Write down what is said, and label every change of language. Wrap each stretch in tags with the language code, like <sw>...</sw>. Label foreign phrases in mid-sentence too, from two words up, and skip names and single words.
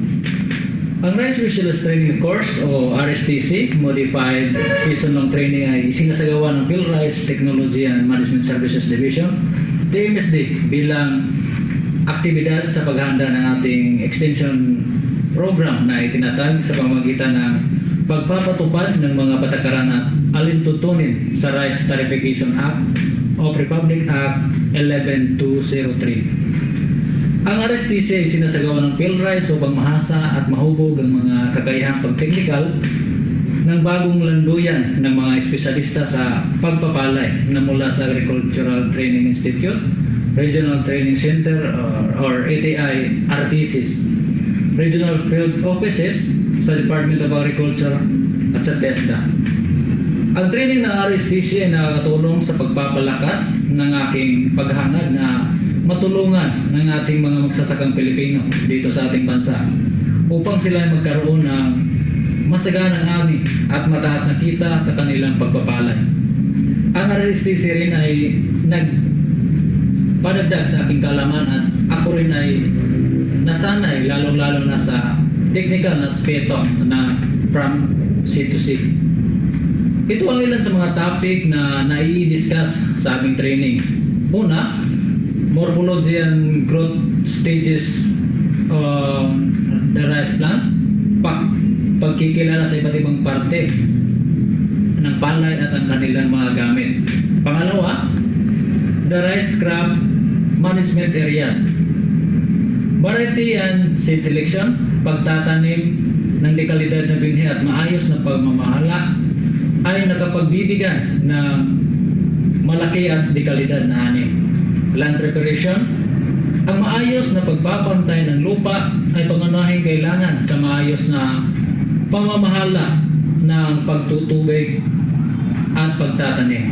<tl>Ang Rice Specialist Training Course o RSTC, Modified Season-Long Training ay sinasagawa ng PhilRice Technology and Management Services Division, TMSD, bilang aktibidad sa paghahanda ng ating extension program na itinatag sa pamamagitan ng pagpapatupad ng mga patakaran at alintutunin sa Rice Tarification Act of Republic Act 11203. Ang RSTC ay sinasagawa ng PhilRice upang mahasa at mahubog ang mga kakayahang pagteknikal ng bagong landuyan ng mga espesyalista sa pagpapalay na mula sa Agricultural Training Institute, Regional Training Center or ATI RTCs, Regional Field Offices sa Department of Agriculture at sa TESDA. Ang training ng RSTC ay nakakatulong sa pagpapalakas ng aking paghangad na matulungan ng ating mga magsasakang Pilipino dito sa ating bansa upang sila ay magkaroon ng masaganang ani at mataas na kita sa kanilang pagpapalay. Ang RSTC rin ay padagdag sa aking kaalaman at ako rin ay nasanay lalong-lalo na sa technical na aspeto na</tl> <en>from C to C.</en> <tl>Ito ang ilan sa mga topic na nai-discuss sa aming training. Una,</tl> <en>morphology and growth stages of the rice plant,</en> <tl>pagkikilala sa iba't ibang parte ng palay at ang kanilang mga gamit. Pangalawa,</tl> <en>the rice crop management areas, variety and seed selection,</en> <tl>pagtatanim ng dekalidad na binhi at maayos na pagmamahala ay nakapagbibigay ng malaki at dekalidad na ani.</tl> <en>Land preparation,</en> <tl>ang maayos na pagpapantay ng lupa ay pangunahing kailangan sa maayos na pamamahala ng pagtutubig at pagtatanim.</tl>